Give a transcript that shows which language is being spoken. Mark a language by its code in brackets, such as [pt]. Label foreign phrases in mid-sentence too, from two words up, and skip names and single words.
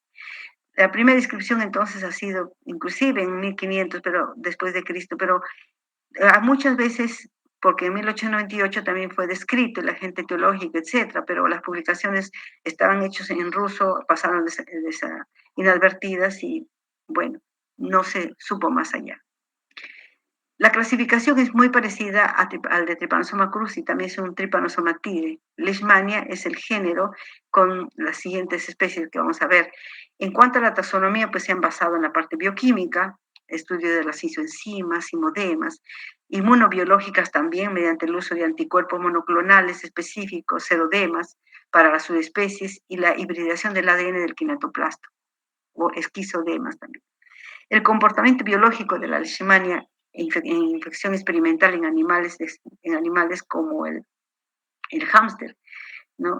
[es] La primera descripción entonces ha sido inclusive en 1500, pero después de Cristo, pero muchas veces, porque en 1898 también fue descrito el agente teológico, etcétera, pero las publicaciones estaban hechas en ruso, pasaron inadvertidas y, bueno, no se supo más allá. La clasificación es muy parecida al de Trypanosoma cruzi, también es un Trypanosoma tigre. Leishmania es el género con las siguientes especies que vamos a ver. En cuanto a la taxonomía, pues se han basado en la parte bioquímica, estudio de las isoenzimas, hemodemas, inmunobiológicas también mediante el uso de anticuerpos monoclonales específicos, serodemas, para las subespecies y la hibridación del ADN del quinatoplasto, o esquizodemas también. El comportamiento biológico de la leishmania en infección experimental en animales como el hámster, ¿no?